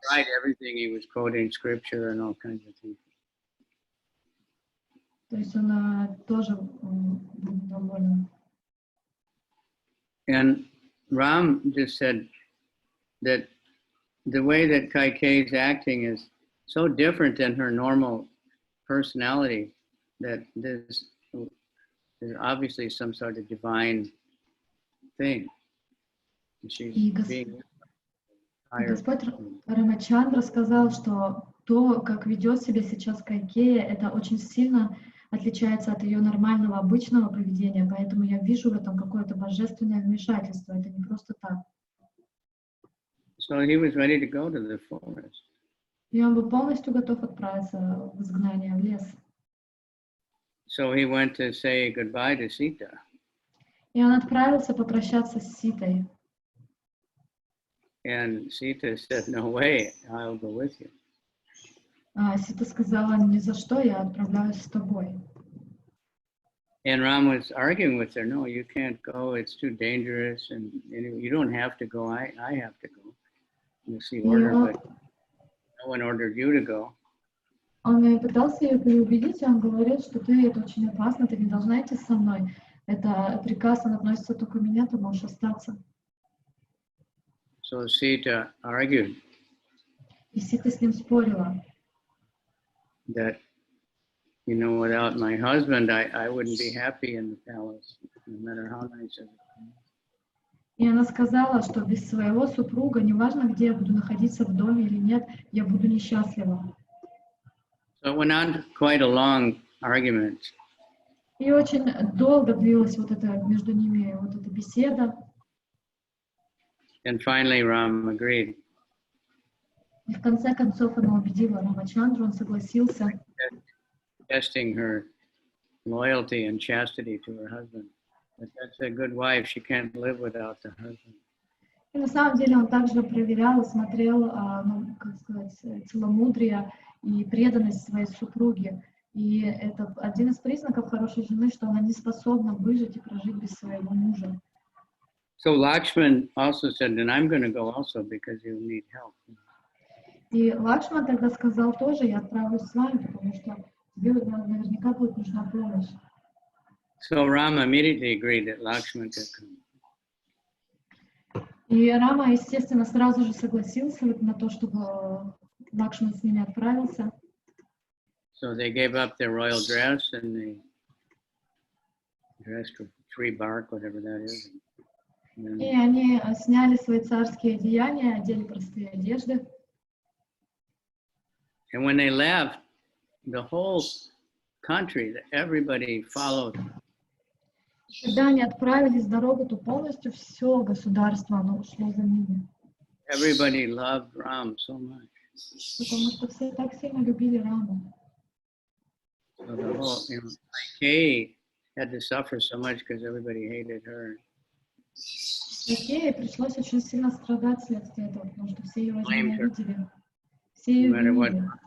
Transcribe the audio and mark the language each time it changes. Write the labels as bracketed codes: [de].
[en] Right, everything he was quoting scripture and all kinds of things. [ru] То есть он тоже был недоволен. [en] And Ram just said that the way that Kaikeyi is acting is so different than her normal personality that there's obviously some sort of divine thing. [ru] И Господь Рамачандра сказал, что то, как ведет себя сейчас Кайкея, это очень сильно отличается от ее нормального, обычного поведения, поэтому я вижу в этом какое-то божественное вмешательство, это не просто так. [en] So he was ready to go to the forest. [ru] И он был полностью готов отправиться в изгнание, в лес. [en] So he went to say goodbye to Sita. [ru] И он отправился попрощаться с Ситой. [en] And Sita said, no way, I'll go with you. [ru] Сита сказала, ни за что, я отправляюсь с тобой. [en] And Ram was arguing with her, no, you can't go, it's too dangerous, and you don't have to go, I have to go. You see order, but no one ordered you to go. [ru] Он пытался ее переубедить, и он говорит, что это очень опасно, ты не должна идти со мной. Это приказ, он относится только к мне, ты можешь остаться. [en] So Sita argued. [ru] И Сита с ним спорила. [en] That, you know, without my husband, I wouldn't be happy in the palace, no matter how nice it is. [ru] И она сказала, что без своего супруга, неважно, где я буду находиться, в доме или нет, я буду несчастлива. [en] So it went on quite a long argument. [ru] И очень долго длилась вот эта между ними вот эта беседа. [en] And finally Ram agreed. [ru] И в конце концов она убедила Рамачандру, он согласился. [en] Testing her loyalty and chastity to her husband. But that's a good wife, she can't live without the husband. [ru] И на самом деле он также проверял и смотрел, ну, как сказать, целомудрие и преданность своей супруге. И это один из признаков хорошей жены, что она не способна выжить и прожить без своего мужа. [en] So Lakshman also said, then I'm going to go also because you need help. [ru] И Лакшман тогда сказал тоже, я отправлюсь с вами, потому что тебе наверняка будет нужна помощь. [en] So Rama immediately agreed that Lakshman could come. [ru] И Рама, естественно, сразу же согласился на то, чтобы Лакшман с ними отправился. [en] So they gave up their royal dress and they dressed with tree bark, whatever that is. [ru] И они сняли свои царские одеяния, одели простые одежды. [en] And when they left, the whole country, everybody followed. [ru] Когда они отправились в дорогу, то полностью все государство, оно ушло за ними. [en] Everybody loved Ram so much. [ru] Потому что все так сильно любили Раму. [en] So the whole, Kaikeyi had to suffer so much because everybody hated her. [ru] Кайкее пришлось очень сильно страдать вследствие этого, потому что все ее возненавидели. Все ее винили.